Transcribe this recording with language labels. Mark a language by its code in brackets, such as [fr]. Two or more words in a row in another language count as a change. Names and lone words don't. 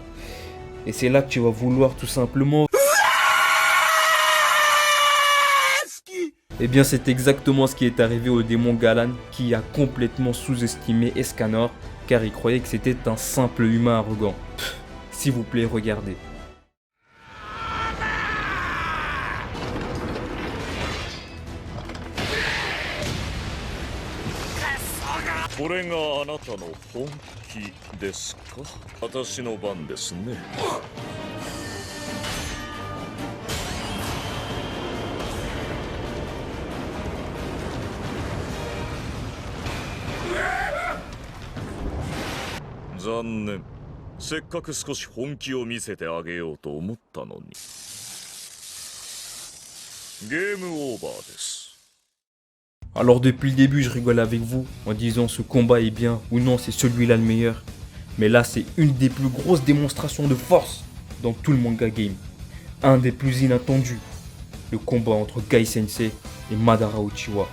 [fr] Et c'est là que tu vas vouloir tout simplement... Eh bien c'est exactement ce qui est arrivé au démon Galan qui a complètement sous-estimé Escanor car il croyait que c'était un simple humain arrogant. S'il vous plaît, regardez. [ja] これがあなたの本気ですか？私の番ですね。残念。せっかく少し本気を見せてあげようと思ったのに。ゲームオーバーです。 [fr] Alors depuis le début je rigole avec vous en disant ce combat est bien ou non c'est celui-là le meilleur. Mais là c'est une des plus grosses démonstrations de force dans tout le manga game. Un des plus inattendus. Le combat entre Gai Sensei et Madara Uchiwa.